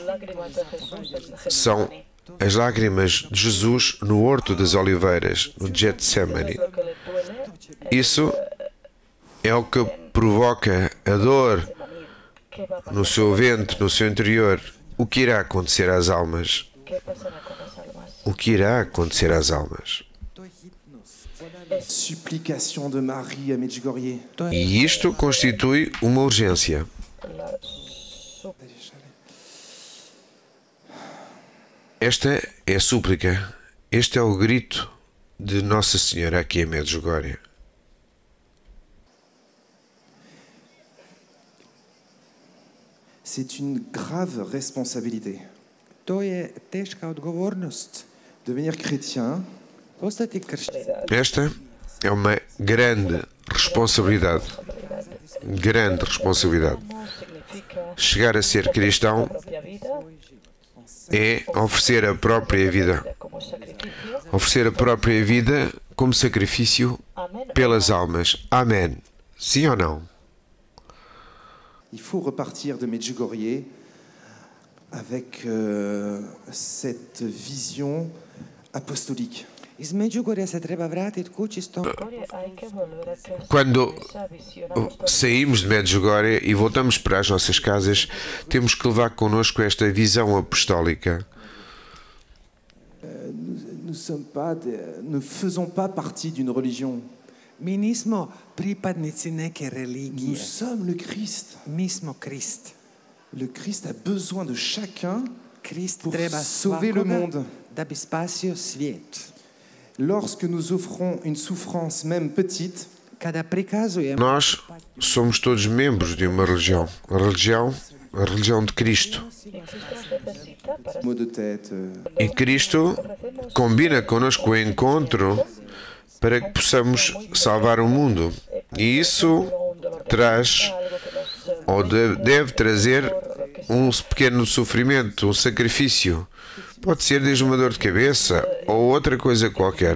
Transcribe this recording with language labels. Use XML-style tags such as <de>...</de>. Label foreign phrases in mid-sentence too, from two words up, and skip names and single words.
<pt>São as lágrimas de Jesus no Horto das Oliveiras, no Getsemane. Isso é o que provoca a dor no seu ventre, no seu interior. O que irá acontecer às almas? O que irá acontecer às almas?</pt> <fr>Supplication de Marie à Medjugorje.</fr> <pt>E isto constitui uma urgência. Esta é a súplica. Este é o grito de Nossa Senhora aqui em Medjugorje.</pt> <fr>C'est une grave responsabilité.</fr> <hr>To je teška odgovornost.</hr> <fr>Devenir chrétien,</fr> <hr>Postati kršćanin.</hr> <pt>Esta é uma grande responsabilidade. Grande responsabilidade. Chegar a ser cristão é oferecer a própria vida. Oferecer a própria vida como sacrifício pelas almas. Amém. Sim ou não?</pt> <fr>il faut repartir de Medjugorje avec cette vision apostolique.</fr> <hr>Iz Međugorja se treba vratiti kući s tom</hr> <pt>Quando saímos de Medjugorje e voltamos para as nossas casas, temos que levar connosco esta visão apostólica.</pt> <fr>Ne faisons pas partie d'une religion.</fr> <hr>Mi nismo pripadnici neke</hr> <fr>Nous</fr> <hr>religije.</hr> <fr>sommes le Christ.</fr> <hr>Mi smo Krist.</hr> <fr>Le Christ a besoin de chacun</fr> <hr>Krist</hr> <fr>pour</fr> <hr>treba</hr> <fr>sauver le</fr> <hr>svakoga</hr> <fr>monde.</fr> <hr>da bi spasio svijet.</hr> <fr>Lorsque nous offrons une souffrance même petite,</fr> <hr>Kada prikazujemo</hr> <pt>Nós somos todos membros de uma religião. A religião de Cristo.</pt> <fr>maux de tête,</fr> <pt>E Cristo combina connosco o encontro para que possamos salvar o mundo. E isso traz, ou deve trazer, um pequeno sofrimento, um sacrifício. Pode ser desde uma dor de cabeça ou outra coisa qualquer.</pt>